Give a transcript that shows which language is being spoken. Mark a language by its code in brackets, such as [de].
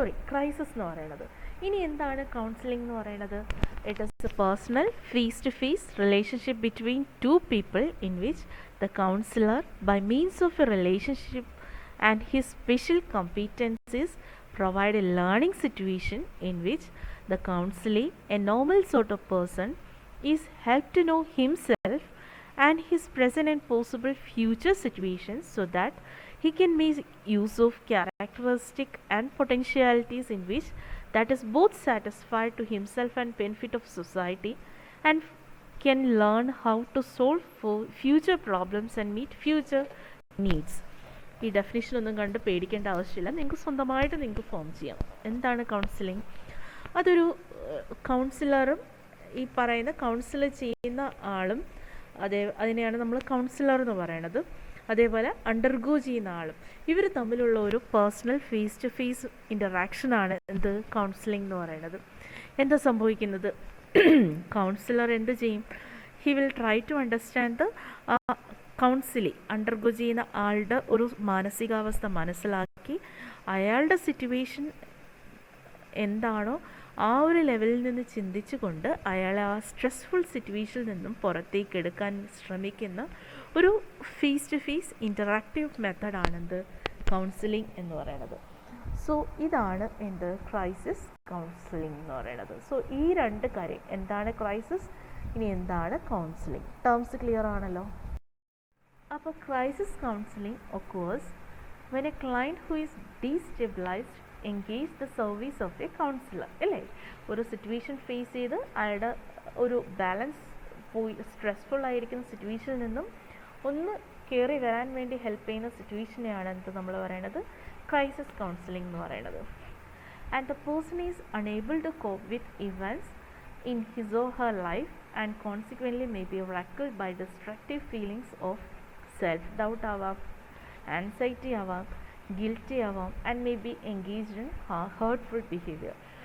[ml] Crisis എന്ന് പറയുന്നത്. ഇനി എന്താണ് കൗൺസിലിംഗ് എന്ന് പറയുന്നത്? [en] It is a personal face to face relationship between two people in which the counsellor by means of a relationship and his special competencies provide a learning situation in which the counselee, a normal sort of person, is helped to know himself and his present and possible future situations so that He can make use of characteristic and potentialities in which that is both satisfied to himself and benefit of society, and can learn how to solve for future problems and meet future needs. [ml] ഈ definition ഒന്നും കണ്ട് പേടിക്കേണ്ട ആവശ്യമില്ല, നിങ്ങൾക്ക് സ്വന്തമായിട്ട് നിങ്ങൾക്ക് form ചെയ്യാം. എന്താണ് കൗൺസിലിംഗ്? അതൊരു കൗൺസിലറും ഈ പറയുന്ന കൗൺസിൽ ചെയ്യുന്ന ആളും അതിനെയാണ് നമ്മൾ കൗൺസിലർ എന്ന് പറയണത്. അതേപോലെ അണ്ടർഗോ ചെയ്യുന്ന ആളും ഇവർ തമ്മിലുള്ള ഒരു പേഴ്സണൽ ഫേസ് ടു ഫേസ് ഇൻ്ററാക്ഷനാണ് എന്ത് കൗൺസിലിംഗ് എന്ന് പറയുന്നത്. എന്താ സംഭവിക്കുന്നത്? കൗൺസിലർ എന്ത് ചെയ്യും? [en] he will try to understand [ml] the counselling undergo ചെയ്യുന്ന ആളുടെ ഒരു മാനസികാവസ്ഥ മനസ്സിലാക്കി അയാളുടെ സിറ്റുവേഷൻ എന്താണോ ആ ഒരു ലെവലിൽ നിന്ന് ചിന്തിച്ചുകൊണ്ട് അയാളെ ആ സ്ട്രെസ്ഫുൾ സിറ്റുവേഷനിൽ നിന്നും പുറത്തേക്ക് എടുക്കാൻ ശ്രമിക്കുന്ന ഒരു face to face interactive മെത്തഡാണെന്ത് counselling എന്ന് പറയുന്നത്. സോ ഇതാണ് എന്ത് ക്രൈസിസ് കൗൺസിലിംഗ് എന്ന് പറയുന്നത്. സോ ഈ രണ്ട് കാര്യം, എന്താണ് ക്രൈസിസ്, ഇനി എന്താണ് കൗൺസിലിംഗ്, ടേംസ് ക്ലിയർ ആണല്ലോ. അപ്പോൾ [en] Crisis counselling occurs when a client who is destabilized engage the service of a counselor. [ml] അല്ലേ, ഒരു സിറ്റുവേഷൻ ഫേസ് ചെയ്ത് അയാളുടെ ഒരു ബാലൻസ് പോയി സ്ട്രെസ്ഫുൾ ആയിരിക്കുന്ന സിറ്റുവേഷനിൽ നിന്നും ഒന്ന് കയറി വരാൻ വേണ്ടി ഹെൽപ്പ് ചെയ്യുന്ന സിറ്റുവേഷനെയാണ് എന്ത് നമ്മൾ പറയുന്നത് ക്രൈസിസ് കൗൺസിലിംഗ് എന്ന് പറയുന്നത്. [en] And the person is unable to cope with events in his or her life and consequently may be wrecked by destructive feelings of self-doubt ആവാം, anxiety ആവാം, guilty ആവാം, and may be engaged in hurtful behaviour.